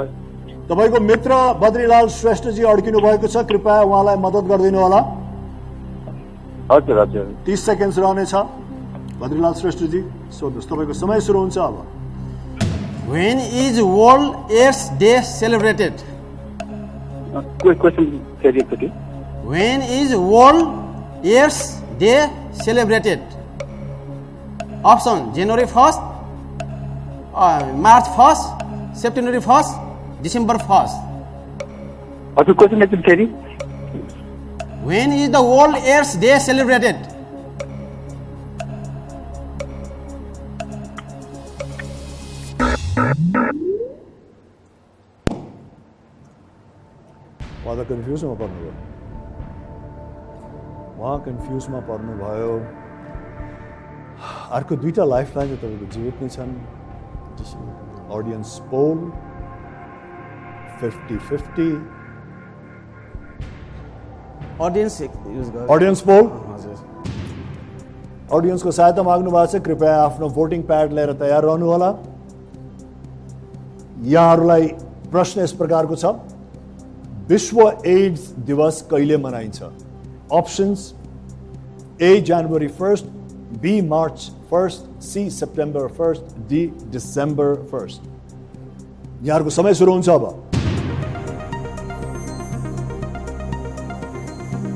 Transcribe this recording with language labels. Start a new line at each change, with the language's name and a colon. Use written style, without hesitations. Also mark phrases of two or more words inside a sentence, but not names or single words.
Nepali: तपाईको मित्र बद्रीलाल श्रेष्ठजी अड्किनु भएको छ, कृपया उहाँलाई मद्दत गरिदिनु होला। हजुर हजुर, 30 सेकेन्ड्स रहनेछ। बद्रीलाल श्रेष्ठजी सोध्नुहोस्, तपाईँको समय सुरु हुन्छ अब।
English: When is World AIDS Day celebrated?
Nepali: क्वेशन फेरि एकचोटि।
English: When is World AIDS Day celebrated? Option January 1st, March 1st, September 1st, December 1st.
Nepali: हजुर क्वेशन एकचोटि फेरि।
English: When is the World AIDS Day celebrated?
Nepali: उहाँ त कन्फ्युजमा पर्नुभयो, कन्फ्युजमा पर्नुभयो। अर्को दुईटा लाइफलाइन तपाईँको जीवित नै छन्।
English: Audience poll 50-50. Audience poll,
Nepali: ऑडियन्सको सहायता माग्नु भएको छ। कृपया आफ्नो
English: voting pad
Nepali: लिएर तयार रहनु होला। यहाँहरूलाई प्रश्न यस प्रकारको छ, विश्व एड्स दिवस कहिले मनाइन्छ?
English: Options A January 1st, B March 1st, C September 1st, D December 1st.
Nepali: यहाँहरूको समय सुरु हुन्छ अब।